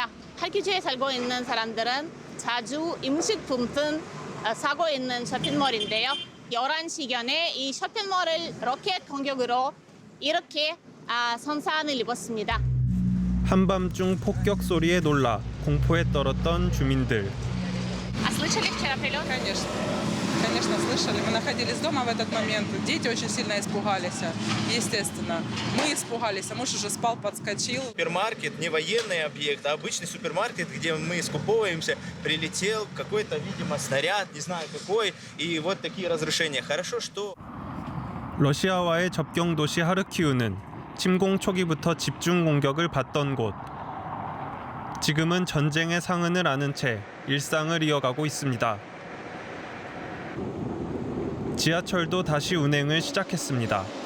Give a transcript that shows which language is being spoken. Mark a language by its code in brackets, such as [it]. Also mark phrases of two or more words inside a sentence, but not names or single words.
[ko] 하르키우에 살고 있는 사람들은 자주 음식품 등 사고 있는 쇼핑몰인데요. 11시경에 이 쇼핑몰을 로켓 공격으로 이렇게 손상을 입었습니다. 한밤중 폭격 소리에 놀라 공포에 떨었던 주민들. [ru] слышали вчера прилет? Конечно, слышали. Мы находились дома в этот момент. Дети очень сильно испугались, естественно. Мы испугались, а муж уже спал, подскочил. Супермаркет, не военный объект, а обычный супермаркет, где мы скуповываемся, прилетел какой-то, видимо, снаряд, не знаю какой, и вот такие разрушения. Хорошо, что... [ko] 러시아와의 접경 도시 하르키우는 침공 초기부터 집중 공격을 받던 곳. 지금은 전쟁의 상흔을 아는 채 일상을 이어가고 있습니다. 지하철도 다시 운행을 시작했습니다.